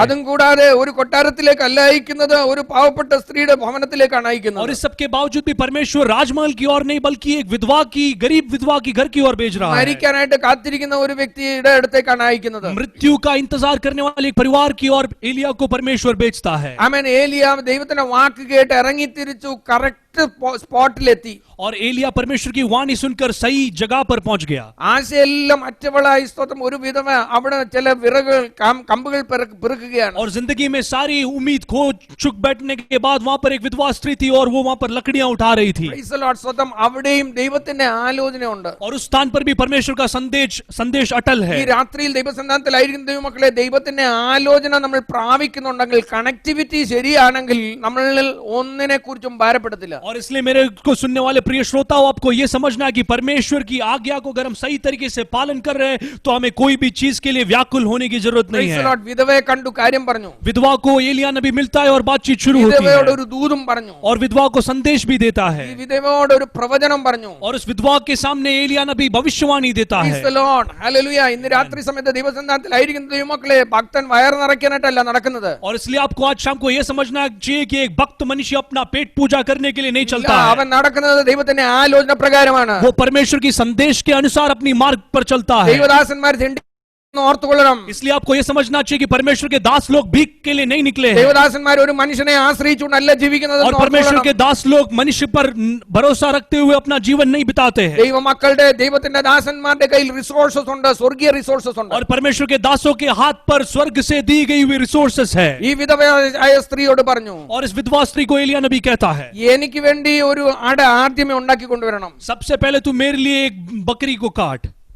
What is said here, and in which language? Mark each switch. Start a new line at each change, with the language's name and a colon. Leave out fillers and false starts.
Malayalam: അതും കൂടാതെ ഒരു കൊട്ടാരത്തിലേക്കല്ല അയക്കുന്നത്, ഒരു പാവപ്പെട്ട സ്ത്രീയുടെ ഭവനത്തിലേക്കാണ് അയക്കുന്നത്.
Hindi: और इस सब के बावजूद भी परमेश्वर राजमहल की ओर नहीं बल्कि एक विधवा की, गरीब विधवा की घर की ओर भेज रहा है.
Malayalam: മരിക്കാനായിട്ട് കാത്തിരിക്കുന്ന ഒരു വ്യക്തിയുടെ അടുത്തേക്കാണ് അയക്കുന്നത്.
Hindi: मृत्यु का इंतजार करने वाले एक परिवार की ओर एलिया को परमेश्वर भेजता है. ആമേൻ.
Malayalam: ഏലിയാവ് ദൈവത്തിന്റെ വാക്ക് കേട്ട് ഇറങ്ങി തിരിച്ചു കറക്റ്റ് സ്പോട്ടിലെത്തി.
Hindi: और एलिया परमेश्वर की वाणी सुनकर सही जगह पर पहुंच गया.
Malayalam: ആശയെല്ലാം അറ്റവളായി സ്തോത്രം. ഒരു വിധവ അവിടെ ചില വിറകുകൾ കമ്പുകൾ പെറുക്കുകയാണ്.
Hindi: और जिंदगी में सारी उम्मीद खो चुक बैठने के बाद वहां पर एक विधवा स्त्री थी और वो वहां पर लकड़ियां उठा रही थी.
English: Praise the lord.
Malayalam: സ്വതം അവിടെയും ദൈവത്തിന്റെ ആലോചനയുണ്ട്.
Hindi: और उस स्थान पर भी परमेश्वर का संदेश अटल ഈ है.
Malayalam: രാത്രിയിൽ ദൈവസന്നാനത്തിലായിരിക്കുന്ന ദൈവമക്കളെ, ദൈവത്തിന്റെ ആലോചന നമ്മൾ പ്രാപിക്കുന്നുണ്ടെങ്കിൽ, കണക്ടിവിറ്റി ശരിയാണെങ്കിൽ നമ്മളിൽ ഒന്നിനെ കുറിച്ചും ഭാരപ്പെടത്തില്ല.
Hindi: और इसलिए मेरे को सुनने वाले प्रिय श्रोताओं, आपको यह समझना है कि परमेश्वर की आज्ञा को अगर हम सही तरीके से पालन कर रहे हैं तो हमें कोई भी चीज के लिए व्याकुल होने की जरूरत नहीं
English: praise the
Hindi: है.
English: Lord.
Malayalam: വിധവയെ കണ്ടു കാര്യം പറഞ്ഞു.
Hindi: विधवा को एलिया नबी मिलता है और बातचीत शुरू होती
Malayalam: വിധവയോട്
Hindi: है.
Malayalam: ഒരു ദൂതും പറഞ്ഞു.
Hindi: और विधवा को संदेश भी देता है.
Malayalam: ഈ വിധവയോട് ഒരു പ്രവചനം പറഞ്ഞു.
Hindi: और उस विधवा के सामने एलिया नबी भविष्यवाणी देता है.
English: Praise the lord. Hallelujah.
Malayalam: ഇന്ന് രാത്രി സമയത്ത് ദൈവസന്നാനത്തിലായിരിക്കുന്ന ദൈവമക്കളെ, ഭക്തൻ വയർ നിറയ്ക്കാനായിട്ടല്ല നടക്കുന്നത്.
Hindi: और इसलिए आपको आज शाम को यह समझना चाहिए कि एक भक्त मनुष्य अपना पेट पूजा करने के लिए नहीं चलता है.
Malayalam: അവൻ നടക്കുന്നത് ദൈവത്തിന്റെ ആലോചന പ്രകാരമാണ്.
Hindi: वो परमेश्वर की संदेश के अनुसार अपनी मार्ग पर चलता है.
Malayalam: ദൈവദാസന്മാർ ഓർത്തുകൊള്ളണം.
Hindi: इसलिए आपको यह समझना चाहिए कि परमेश्वर के दास लोग भीख के लिए नहीं निकले हैं.
Malayalam: ദൈവദാസന്മാർ ഒരു മനുഷ്യനെ ആശ്രയിച്ചുകൊണ്ടല്ല ജീവിക്കുന്നത്.
Hindi: और परमेश्वर के दास लोग मनुष्य पर भरोसा रखते हुए अपना जीवन नहीं बिताते हैं.
Malayalam: ദൈവമക്കളുടെ ദൈവത്തിന്റെ ദാസന്മാരുടെ കയ്യിൽ റിസോഴ്സസ് ഉണ്ട്, സ്വർഗീയ റിസോഴ്സസ് ഉണ്ട്.
Hindi: और परमेश्वर के दासों के हाथ पर स्वर्ग से दी गई हुई रिसोर्सेस है.
Malayalam: ഈ വിധവയായ സ്ത്രീയോട് പറഞ്ഞു,
Hindi: और इस विधवा स्त्री को एलिया नबी कहता है,
Malayalam: എനിക്ക് വേണ്ടി ഒരു ആട് ആദ്യമേ ഉണ്ടാക്കി കൊണ്ടുവരണം.
Hindi: सबसे पहले तू मेरे लिए एक बकरी को काट.